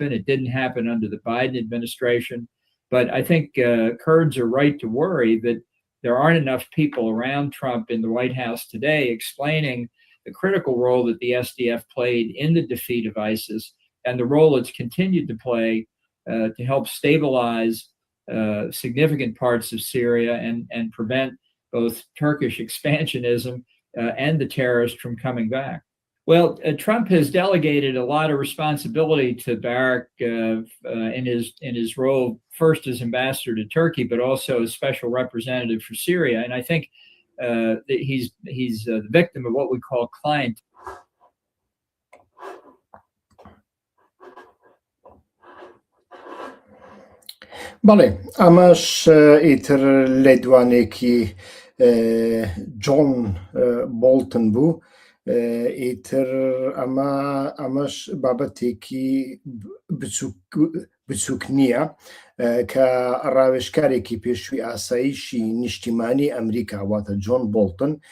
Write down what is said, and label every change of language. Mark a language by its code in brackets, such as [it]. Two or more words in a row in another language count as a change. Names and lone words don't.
[en] It didn't happen under the Biden administration. But I think Kurds are right to worry that there aren't enough people around Trump in the White House today explaining the critical role that the SDF played in the defeat of ISIS and the role it's continued to play to help stabilize significant parts of Syria and prevent both Turkish expansionism and the terrorists from coming back. Well, Trump has delegated a lot of responsibility to Barak in his role, first as ambassador to Turkey, but also as special representative for Syria. And I think that he's the victim of what we call client. [ckb] بەڵێ ئەمەش ئیتر لێدوانێکی جۆن بۆڵتن بوو ئیتر ئەمەش بابەتێکی بچووک نییە کە ڕاوێژکارێکی پێشووی ئاسایشی نیشتیمانی ئەمریکا واتە جۆن بۆڵتن